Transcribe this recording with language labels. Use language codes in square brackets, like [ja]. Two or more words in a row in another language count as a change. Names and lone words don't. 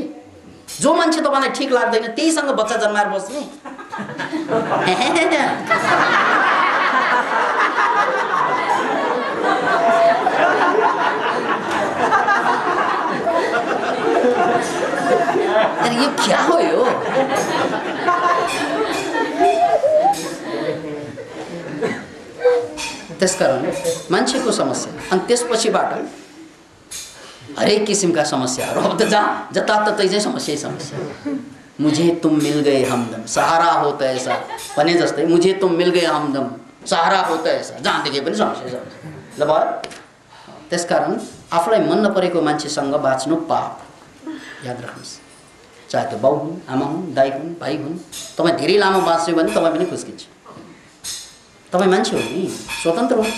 [ne] जो मान्छे तपाईँलाई ठिक लाग्दैन त्यहीसँग बच्चा जन्माएर बस्ने यो क्या हो यो? त्यसकारण मान्छेको समस्या अनि त्यसपछिबाट हरेक किसिमका समस्याहरू। अब त जताततै चाहिँ समस्या। [hi] मुझे तुम मिल गए हमदम सहारा हो त ऐसा [ne] भने जस्तै [hi] मुझे तुम मिल गए हमदम सहारा हो त ऐसा, [ne] जहाँ देखे पनि समस्या ल भयो। त्यसकारण आफूलाई मन नपरेको मान्छेसँग बाँच्नु पाप। याद राख्नुहोस्, चाहे त्यो बाउ हुन्, आमा हुन्, दाइ हुन्, भाइ हुन्, तपाईँ धेरै लामो बाँच्यो भने तपाईँ पनि खुस्किन्छ। तपाईँ मान्छे हो नि, स्वतन्त्र होस्।